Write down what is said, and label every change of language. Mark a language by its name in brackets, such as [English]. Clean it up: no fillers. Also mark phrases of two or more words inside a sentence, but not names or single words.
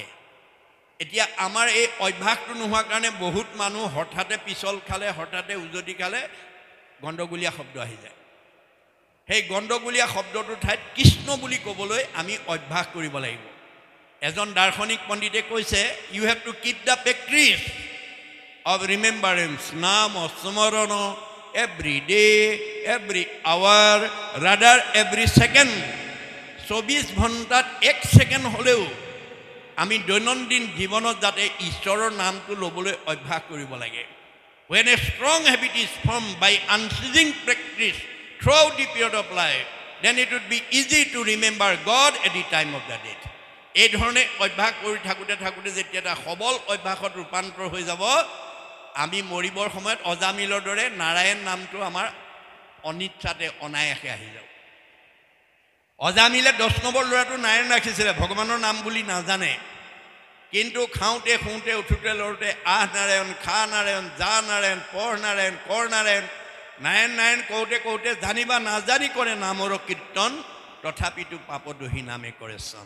[Assamese] এতিয়া আমাৰ এই অভ্যাসটো নোহোৱাৰ কাৰণে বহুত মানুহ হঠাতে পিছল খালে, হঠাতে উজতি খালে, গণ্ডগোলীয়া শব্দ আহি যায়। সেই গণ্ডগোলীয়া শব্দটোৰ ঠাইত কৃষ্ণ বুলি ক'বলৈ আমি অভ্যাস কৰিব লাগিব। এজন দাৰ্শনিক পণ্ডিতে কৈছে, [English] You have to keep the practice of remembrance, [Assamese] নাম স্মৰণ, [English] every day, every hour, rather every second. [Assamese] 24 ঘণ্টাত 1 ছেকেণ্ড হ'লেও আমি দৈনন্দিন জীৱনত যাতে ঈশ্বৰৰ নামটো ল'বলৈ অভ্যাস কৰিব লাগে। [English] When a strong habit is formed by unceasing practice throughout the period of life, then it would be easy to remember God at the time of the death. [Assamese] এই ধৰণে অভ্যাস কৰি থাকোঁতে থাকোঁতে যেতিয়া এটা সবল অভ্যাসত ৰূপান্তৰ হৈ যাব, আমি মৰিবৰ সময়ত অজামিলৰ দৰে নাৰায়ণ নামটো আমাৰ অনিচ্ছাতে অনায়াসে আহি যাব। অজামিলে 10 নম্বৰ ল'ৰাটো নাৰায়ণ ৰাখিছিলে, ভগৱানৰ নাম বুলি নাজানে, কিন্তু খাওঁতে শুওঁতে উঠোঁতে লৰোঁতে আহ নাৰায়ণ, খা নাৰায়ণ, যা নাৰায়ণ, পঢ় নাৰায়ণ, কৰ নাৰায়ণ, নাৰায়ণ নাৰায়ণ কওঁতে কওঁতে জানিবা নাজানি কৰে নামৰ কীৰ্তন, তথাপিতো পাপদোহী নামে কৰে চন।